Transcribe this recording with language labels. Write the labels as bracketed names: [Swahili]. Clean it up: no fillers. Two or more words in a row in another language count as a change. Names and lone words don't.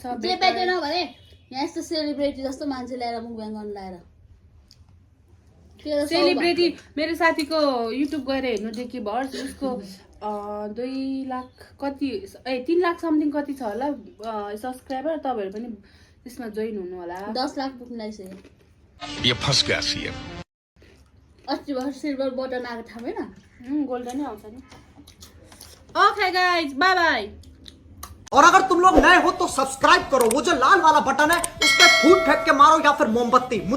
[Nepali] जे पाइँदैन भने यहाँ यस्तो सेलिब्रेटी जस्तो मान्छे ल्याएर मुखब्याङ गर्नु लाएर सेलिब्रेटी मेरो साथीको युट्युब गएर हेर्नु देखि भर्स उसको 2 लाख कति 3 लाख समथिङ कति छ होला सब्सक्राइबर तपाईँहरू पनि त्यसमा जोइन हुनु होला 10 लाख पुग्न आइसक्यो [Hindi] ये फंस गया सीएम [Nepali] अस्ति भर्खर सिल्भर बटन आएको थाहा भएन गोल्डनै आउँछ नि [English] okay guys bye bye [Hindi] और अगर तुम लोग नए हो तो सब्सक्राइब करो वो जो लाल वाला बटन है उस पर फूट फेंक के मारो या फिर मोमबत्ती